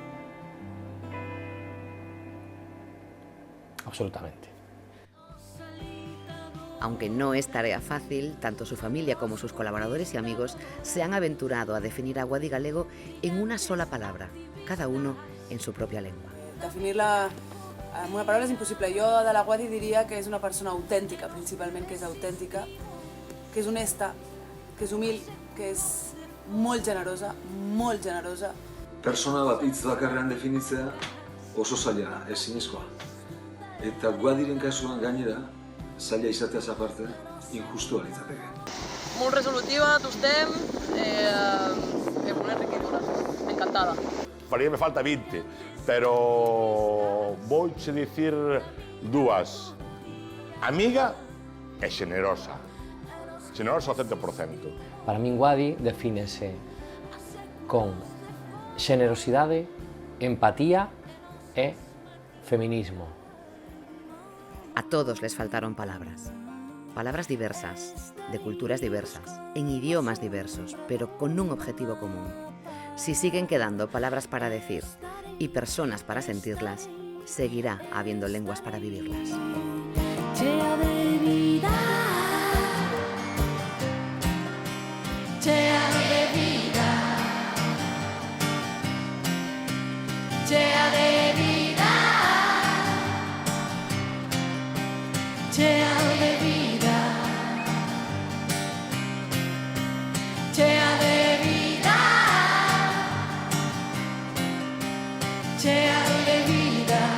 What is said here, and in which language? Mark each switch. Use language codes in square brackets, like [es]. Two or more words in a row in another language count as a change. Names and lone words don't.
[es] Absolutamente. Aunque no es tarea fácil, tanto su familia como sus colaboradores y amigos se han aventurado a definir a Guadi Galego en una sola palabra, cada uno en su propia lengua. [ca] Definir-la amb una paraula és impossible. Jo de la Guadi diria que és una persona autèntica, principalment, que és autèntica, que és honesta, que és humil, que és molt generosa, molt generosa. [eu] Persona bat hitz bakarrean definitzea oso zaila, ezinezkoa. Eta Guadiren kasuan gainera, zaila izateaz aparte, injustua litzateke. [ca] Molt resolutiva, tostem, una enriquidura, encantada. [es] Para me falta 20, pero voy a decir dúas. [gl] Amiga e generosa. senón o 70%. Para min Guadi defínese con xenerosidade, empatía e feminismo. [es] A todos les faltaron palabras. Palabras diversas, de culturas diversas, en idiomas diversos, pero con un objetivo común. Si siguen quedando palabras para decir y personas para sentirlas, seguirá habiendo lenguas para vivirlas. Llena de vida, llena de vida, llena de vida, llena de vida, llena de vida, llena de vida.